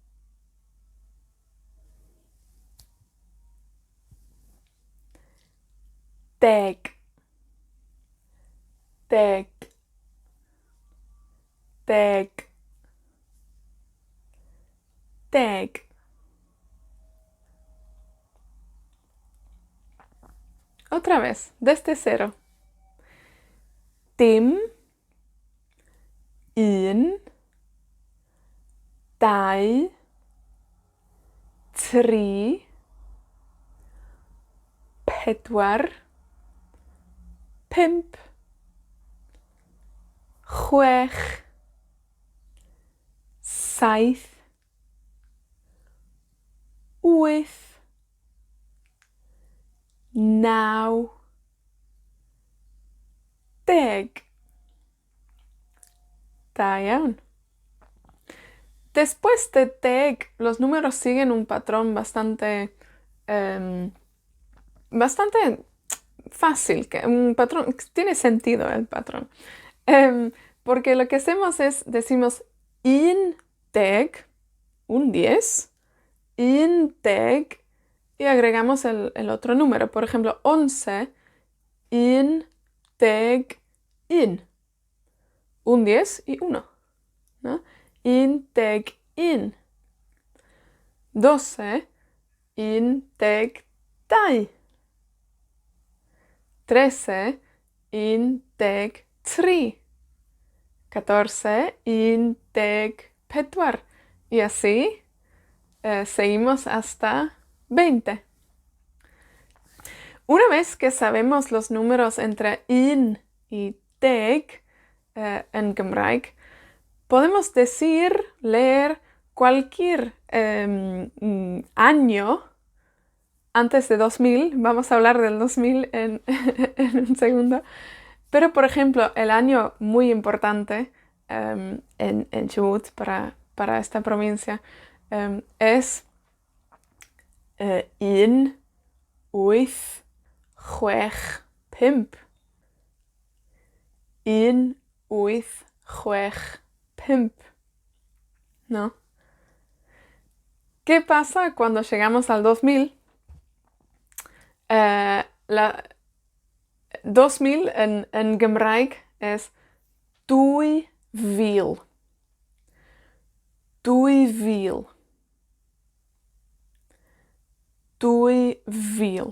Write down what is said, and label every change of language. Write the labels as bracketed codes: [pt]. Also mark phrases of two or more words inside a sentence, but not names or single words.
[cy] Deg. Deg. Deg. Deg. [es] Otra vez, desde cero. [cy] Dim. Un. Dau. Tri. Pedwar. Pump. Chwech. Saith. Wyth. 9 deg. Da iawn. [es] Después de deg, los números siguen un patrón bastante fácil, un patrón, tiene sentido el patrón. Porque lo que hacemos es, decimos [cy] un deg, [es] un 10, [cy] un deg, [es] y agregamos el otro número. Por ejemplo, 11, [cy] un deg, [es] un 10 y 1, ¿no? [cy] Un deg, 12, un deg, dau. 13, un deg, tri. 14, un deg, pedwar. [es] Y así seguimos hasta 20. Una vez que sabemos los números entre un y deg en Gymraeg, podemos decir, leer cualquier año antes de 2000. Vamos a hablar del 2000 en un segundo. Pero, por ejemplo, el año muy importante en Chubut para esta provincia es [cy] un wyth chwech pump. Un wyth chwech pump. [es] ¿No? ¿Qué pasa cuando llegamos al 2000? 2000 en Gymraeg es 2000. 2000. 2000.